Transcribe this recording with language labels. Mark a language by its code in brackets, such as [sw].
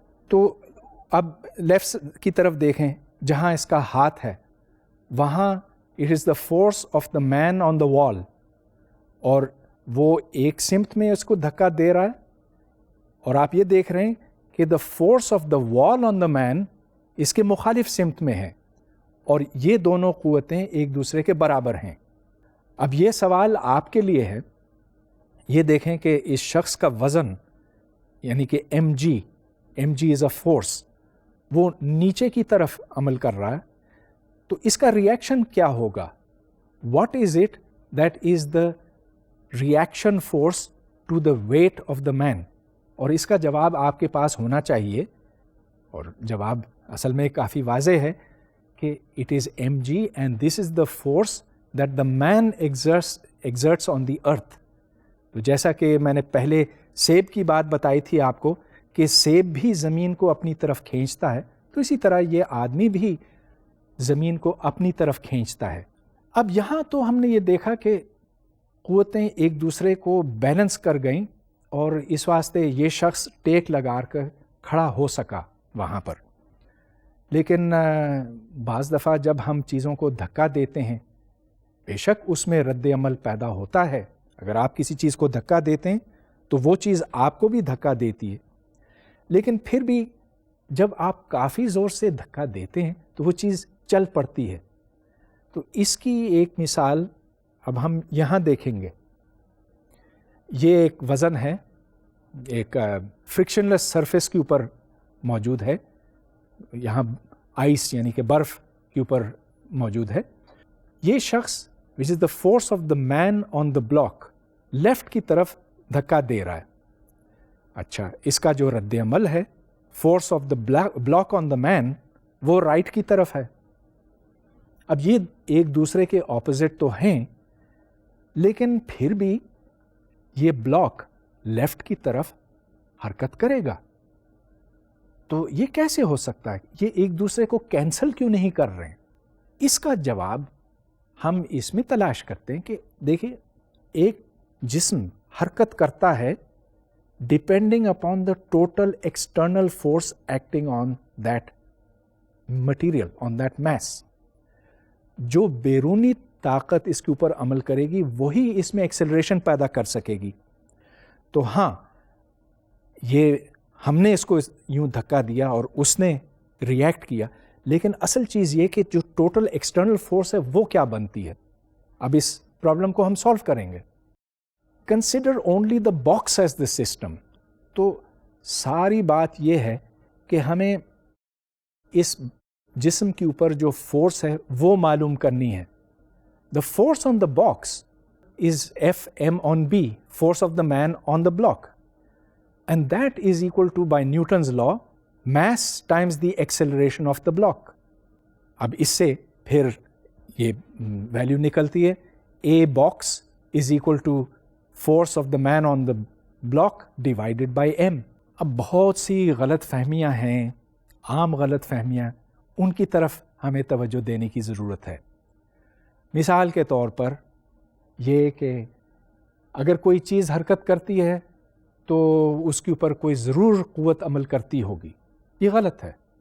[ur] تو اب لیفٹ کی طرف دیکھیں، جہاں اس کا ہاتھ ہے وہاں [en] it is the force of the man on the wall، [ur] اور وہ ایک سمت میں اس کو دھکا دے رہا ہے، اور آپ یہ دیکھ رہے ہیں کہ [en] the force of the wall on the man [ur] اس کے مخالف سمت میں ہے، اور یہ دونوں قوتیں ایک دوسرے کے برابر ہیں. اب یہ سوال آپ کے لیے ہے. یہ دیکھیں کہ اس شخص کا وزن یعنی کہ [en] mg is a force، [ur] وہ نیچے کی طرف عمل کر رہا ہے. تو اس کا ریئیکشن کیا ہوگا؟ [en] What is it that is the reaction force to the weight of the man؟ [ur] اور اس کا جواب آپ کے پاس ہونا چاہیے، اور جواب اصل میں کافی واضح ہے کہ [en] it is mg and this is the force that the man exerts on the earth. [ur] تو جیسا کہ میں نے پہلے سیب کی بات بتائی تھی آپ کو کہ سیب بھی زمین کو اپنی طرف کھینچتا ہے، تو اسی طرح یہ آدمی بھی زمین کو اپنی طرف کھینچتا ہے. اب یہاں تو ہم نے یہ دیکھا کہ قوتیں ایک دوسرے کو بیلنس کر گئیں، اور اس واسطے یہ شخص ٹیک لگا کر کھڑا ہو سکا وہاں پر. لیکن بعض دفعہ جب ہم چیزوں کو دھکا دیتے ہیں، بے شک اس میں رد عمل پیدا ہوتا ہے. اگر آپ کسی چیز کو دھکا دیتے ہیں تو وہ چیز آپ کو بھی دھکا دیتی ہے، لیکن پھر بھی جب آپ کافی زور سے دھکا دیتے ہیں تو وہ چیز چل پڑتی ہے. تو اس کی ایک مثال اب ہم یہاں دیکھیں گے. یہ ایک وزن ہے، ایک فرکشن لیس سرفیس کے اوپر موجود ہے. یہاں آئس یعنی کہ برف کے اوپر موجود ہے. یہ شخص [en] which is the force of the man on the block [ur] left کی طرف دھکا دے رہا ہے. اچھا، اس کا جو رد عمل ہے [en] force of the block on the man [ur] وہ رائٹ کی طرف ہے. اب یہ ایک دوسرے کے اپوزٹ تو ہیں، لیکن پھر بھی یہ بلاک لیفٹ کی طرف حرکت کرے گا. تو یہ کیسے ہو سکتا ہے؟ یہ ایک دوسرے کو کینسل کیوں نہیں کر رہے ہیں؟ اس کا جواب ہم اس میں تلاش کرتے ہیں کہ دیکھیں، ایک جسم حرکت کرتا ہے [en] Depending upon the total external force acting on that material, on that mass. [ur] جو بیرونی طاقت اس کے اوپر عمل کرے گی وہی اس میں ایکسلریشن پیدا کر سکے گی. تو ہاں، یہ ہم نے اس کو یوں دھکا دیا اور اس نے ریئیکٹ کیا، لیکن اصل چیز یہ کہ جو ٹوٹل ایکسٹرنل فورس ہے وہ کیا بنتی ہے. اب اس پرابلم کو ہم سالو کریں گے. [en] Consider only the box as the system. [ur] تو ساری بات یہ ہے کہ ہمیں اس جسم کے اوپر جو فورس ہے وہ معلوم کرنی ہے. [en] The force on the box is F m on B، force of the man on the block, and that is equal to by Newton's law mass times the acceleration of the block. [ur] اب اس سے پھر یہ value نکلتی ہے [en] A box is equal to force of the man on the block divided by M. [ur] اب بہت سی غلط فہمیاں ہیں، عام غلط فہمیاں، ان کی طرف ہمیں توجہ دینے کی ضرورت ہے. مثال کے طور پر یہ کہ اگر کوئی چیز حرکت کرتی ہے تو اس کے اوپر کوئی ضرور قوت عمل کرتی ہوگی. یہ غلط ہے.